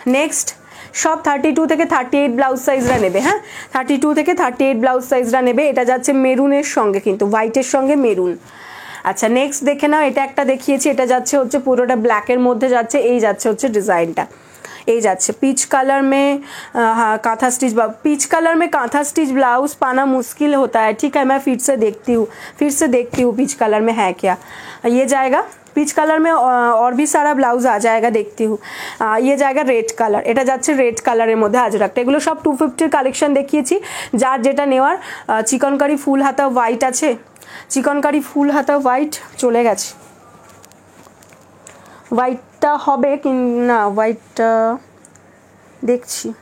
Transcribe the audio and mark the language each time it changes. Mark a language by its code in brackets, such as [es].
[bn] Next সব 32 থেকে 38 blouse সাইজরা নেবে, হ্যাঁ 32 থেকে 38 ব্লাউজ সাইজরা নেবে। এটা যাচ্ছে মেরুনের সঙ্গে, কিন্তু হোয়াইটের সঙ্গে মেরুন। আচ্ছা নেক্সট দেখে নাও, এটা একটা দেখিয়েছি, এটা যাচ্ছে হচ্ছে পুরোটা ব্ল্যাকের মধ্যে যাচ্ছে, এই যাচ্ছে হচ্ছে ডিজাইনটা, এই যাচ্ছে [hi] पीच कलर में। हाँ कांथा स्टिच, पीच कलर में कांथा स्टिच ब्लाउज पाना मुश्किल होता है, ठीक है मैं फिर से देखती हूँ पीच कलर में है क्या। ये जाएगा पीच कलर में, और भी सारा ब्लाउज आ जाएगा, देखती हूँ। ये जाएगा रेड कलर, [bn] এটা যাচ্ছে রেড কালারের মধ্যে আজরাকটা। এগুলো সব 250 কালেকশন দেখিয়েছি, যার যেটা নেওয়ার। চিকনকারি ফুল হাতা হোয়াইট আছে, চিকনকারি ফুল হাতা হোয়াইট চলে গেছে, হোয়াইটটা হবে কি না, হোয়াইটটা দেখছি।